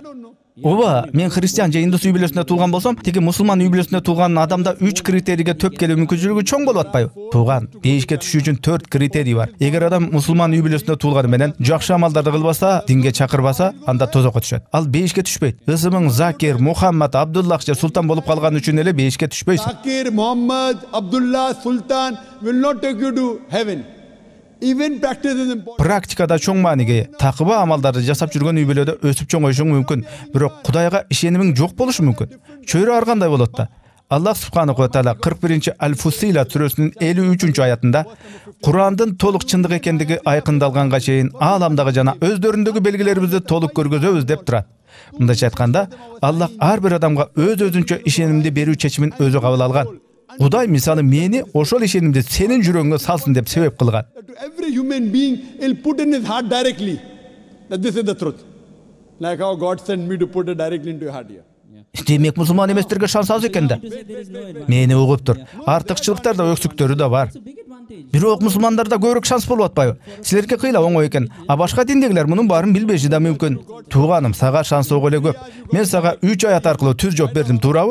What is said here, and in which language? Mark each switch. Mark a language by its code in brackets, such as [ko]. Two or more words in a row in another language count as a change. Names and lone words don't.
[ky] Ооба, мен христиан же индус үй бүлөсүндө туулган болсом, тиги мусулман үй бүлөсүндө туулган адамда 3 критерийге төп келүү мүмкүнчүлүгү чоң болуп атпайбы? Тууган, бейишке түшүү үчүн 4 критерий бар. Эгер адам мусулман үй бүлөсүндө туулганы менен жакшы амалдарды кылбаса, динге чакырбаса, анда тозокко түшөт. Ал бейишке түшпөйт. Ысымың Закир, Мухаммад, Абдуллах же Султан болуп калган үчүн эле бейишке түшпөйсүң. [en] Zakir, Muhammad, Abdullah, Sultan will not take you to heaven. Even practice is important. [ky] Практикада чоң мааниге ээ. Такыба амалдарды жасап жүргөн үй бүлөдө өсүп чоңоюшуң мүмкүн, бирок Кудайга ишенимиң жок болушу мүмкүн. Чөйрө ар кандай болот да. [ar] الله سبحانه وتعالى [ky] 41-чи Аль-Фусила сүрөсүнүн 53-чү аятында Курандын толук чындык экендиги айкындалганга чейин ааламдагы жана өздөрүндөгү белгилерибизди толук көргөзөбүз деп турат. Мындайча айтканда, Аллах ар бир адамга өз-өзүнчө ишенимди берүү чечимин өзү кабыл алган. Кудай мисалы мени ошол ишенимди сенин жүрөгүңө салсын деп себеп кылган. [en] To every human being, he'll put in his heart directly that this is the truth. Like how God sent me to put it directly into your heart here. [ky] Демек мусулман эместерге шанс аз экен да. Мени угуптур. Артыкчылыктар да өксүктөрү да бар. Бирок мусулмандарда көбүрөөк шанс болуп атпайбы? Силерге кыйла оңой экен. А башка диндегилер мунун баарын билбеши да мүмкүн. Тууганым, сага шанс ого эле көп. Мен сага 3 аят аркылуу түз жооп бердим, туурабы?